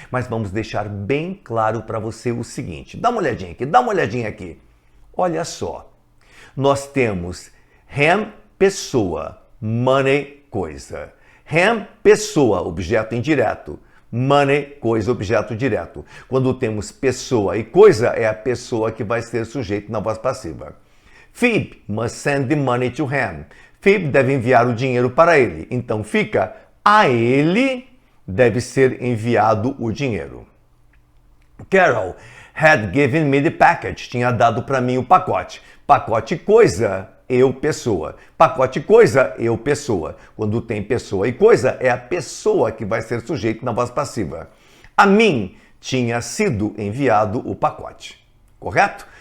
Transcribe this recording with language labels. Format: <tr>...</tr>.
<pt>Mas vamos deixar bem claro para você o seguinte. Dá uma olhadinha aqui. Olha só. Nós temos him, pessoa, money, coisa. Him, pessoa, objeto indireto. Money, coisa, objeto direto. Quando temos pessoa e coisa, é a pessoa que vai ser sujeito na voz passiva.</pt> <en>Phoebe must send the money to him.</en> <pt>Phoebe deve enviar o dinheiro para ele. Então fica, a ele deve ser enviado o dinheiro.</pt> <en>Carol had given me the package.</en> <pt>Tinha dado para mim o pacote. Pacote coisa, eu, pessoa. Pacote coisa, eu, pessoa. Quando tem pessoa e coisa, é a pessoa que vai ser sujeito na voz passiva. A mim tinha sido enviado o pacote. Correto?</pt>